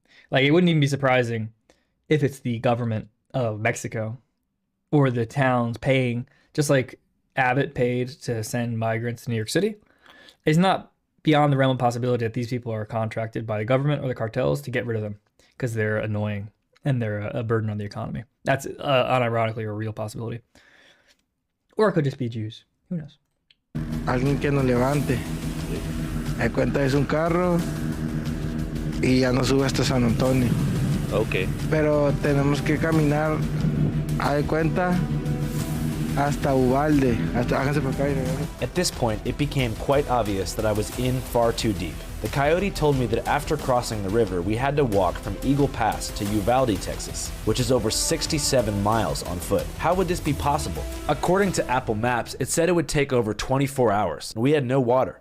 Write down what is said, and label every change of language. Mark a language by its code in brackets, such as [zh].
[en] Like, it wouldn't even be surprising if it's the government of Mexico or the towns paying, just like Abbott paid to send migrants to New York City. It's not beyond the realm of possibility that these people are contracted by the government or the cartels to get rid of them because they're annoying and they're a burden on the economy. That's unironically a real possibility. Or it could just be Jews. Who knows? [es] Alguien que nos levante. De cuenta es un carro y ya nos sube hasta San Antonio. Ok. Pero tenemos que caminar, a de cuenta, hasta Uvalde. Háganse para acá y regresen. [en] At this point, it became quite obvious that I was in far too deep. The coyote told me that after crossing the river, we had to walk from Eagle Pass to Uvalde, Texas, which is over 67 miles on foot. How would this be possible? According to Apple Maps, it said it would take over 24 hours, and we had no water.